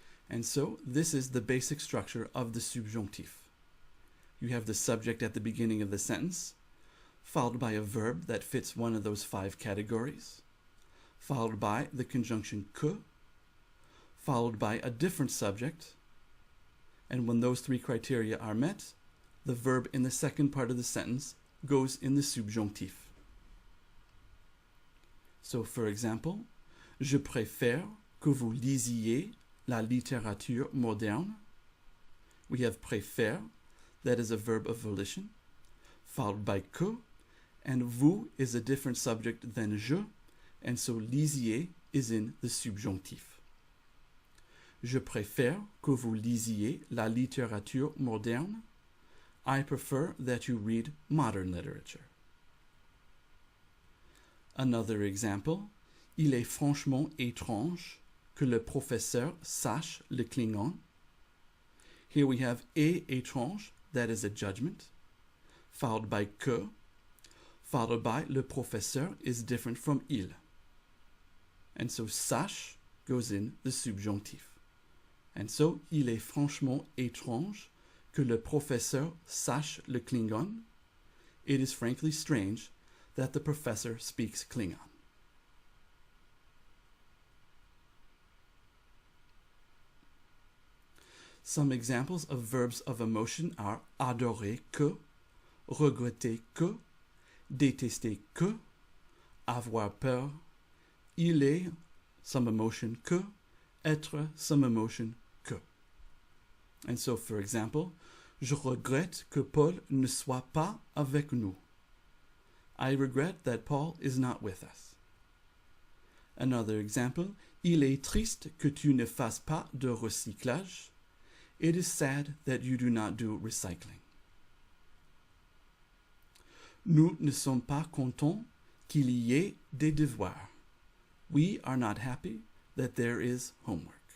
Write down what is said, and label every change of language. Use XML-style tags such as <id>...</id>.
<en>And so, this is the basic structure of the subjonctif. You have the subject at the beginning of the sentence, followed by a verb that fits one of those 5 categories, followed by the conjunction que, followed by a different subject, and when those 3 criteria are met, the verb in the second part of the sentence goes in the subjonctif. So, for example,</en> <fr>je préfère que vous lisiez la littérature moderne.</fr> <en>We have préfère, that is a verb of volition, followed by que, and vous is a different subject than je, and so lisiez is in the subjonctif.</en> <fr>Je préfère que vous lisiez la littérature moderne.</fr> <en>I prefer that you read modern literature. Another example,</en> <fr>il est franchement étrange que le professeur sache le Klingon.</fr> <en>Here we have est étrange, that is a judgment, followed by que, followed by le professeur is different from il. And so sache goes in the subjonctif. And so,</en> <fr>il est franchement étrange que le professeur sache le Klingon.</fr> <en>It is frankly strange that the professor speaks Klingon. Some examples of verbs of emotion are adorer que, regretter que, détester que, avoir peur, il est, some emotion que, être, some emotion que. And so, for example,</en> <fr>je regrette que Paul ne soit pas avec nous.</fr> <en>I regret that Paul is not with us. Another example,</en> <fr>il est triste que tu ne fasses pas de recyclage.</fr> <en>It is sad that you do not do recycling.</en> <fr>Nous ne sommes pas contents qu'il y ait des devoirs.</fr> <en>We are not happy that there is homework.</en>